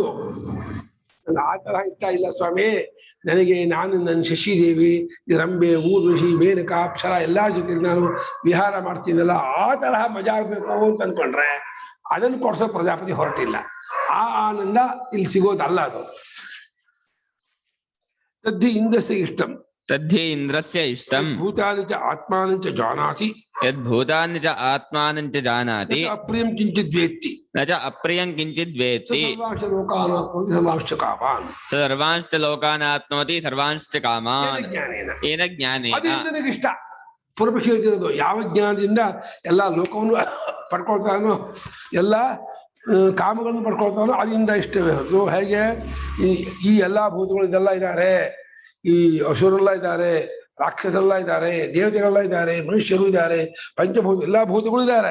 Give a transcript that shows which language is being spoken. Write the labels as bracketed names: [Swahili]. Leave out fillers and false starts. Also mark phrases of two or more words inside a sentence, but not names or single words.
[Kannada] ನನಗೆ ಆ ತರಹ ಇಷ್ಟ ಇಲ್ಲ ಸ್ವಾಮಿ, ನನಗೆ ನಾನು ನನ್ನ ಶಶಿದೇವಿ, ರಂಬೆ, ಊರ್ವಶಿ, ಮೇನಕ, ಅಪ್ಸರ ಎಲ್ಲಾ ಜೊತೆಗೆ ನಾನು ವಿಹಾರ ಮಾಡ್ತೀನಲ್ಲ, ಆ ತರಹ ಮಜಾ ಆಗ್ಬೇಕು ಅಂತ ಅನ್ಕೊಂಡ್ರೆ ಅದನ್ನು ಕೊಡ್ಸೋ ಪ್ರಜಾಪತಿ ಹೊರಟಿಲ್ಲ. ಆ ಆನಂದ ಇಲ್ಲಿ ಸಿಗೋದಲ್ಲ. ಅದು [Sanskrit] ತದ್ಧಿ ಇಂದ್ರಸ್ಯ ಇಷ್ಟಂ, ತದ್ಧಿ ಇಂದ್ರಸ್ಯ ಇಷ್ಟಂ, ಭೂತಾನಿ ಚ ಆತ್ಮಾನಿ ಚ ಜಾನಾತಿ, ಯದ್ಭೂತಾನಿ ಚ ಆತ್ಮಾನಂ ಚ ಜಾನಾತಿ, ಅಪ್ರಿಯಂ ಕಿಂಚಿತ್ ವೇತ್ತಿ, ನ ಚ ಅಪ್ರಿಯಂ ಕಿಂಚಿದ್ ವೇತ್ತಿ, ಸರ್ವಾಂಶ ಲೋಕಾನಾತ್ಮೋತಿ ಸರ್ವಾಂಶ್ಚ ಕಾಮಾನ್, ಸರ್ವಾಂಶ್ಚ ಲೋಕಾನಾಪ್ನೋತಿ ಸರ್ವಾಂಶ್ಚ ಕಾಮಾನ್ ಜ್ಞಾನೇನ. ಏನ ಜ್ಞಾನೇನ. [Kannada] ಅದು ನನಗೆ ಇಷ್ಟ. ಪೂರ್ವಪಕ್ಷಿ ಹೇಳ್ತಿರೋದು ಯಾವ ಜ್ಞಾನದಿಂದ ಎಲ್ಲ ಲೋಕವನ್ನು ಪಡ್ಕೊಳ್ತಾನೋ, ಎಲ್ಲ ಕಾಮಗಳನ್ನು ಪಡ್ಕೊಳ್ತಾನೋ ಅದರಿಂದ ಇಷ್ಟವೇ ಹೊರತು ಹೇಗೆ ಈ ಎಲ್ಲಾ ಭೂತಗಳು ಇದೆಲ್ಲ ಇದ್ದಾರೆ, ಈ ಅಸುರೆಲ್ಲ ಇದ್ದಾರೆ, ರಾಕ್ಷಸರೆಲ್ಲ ಇದ್ದಾರೆ, ದೇವತೆಗಳೆಲ್ಲ ಇದ್ದಾರೆ, ಮನುಷ್ಯರು ಇದ್ದಾರೆ, ಪಂಚಭೂತ ಎಲ್ಲಾ ಭೂತಗಳು ಇದ್ದಾರೆ.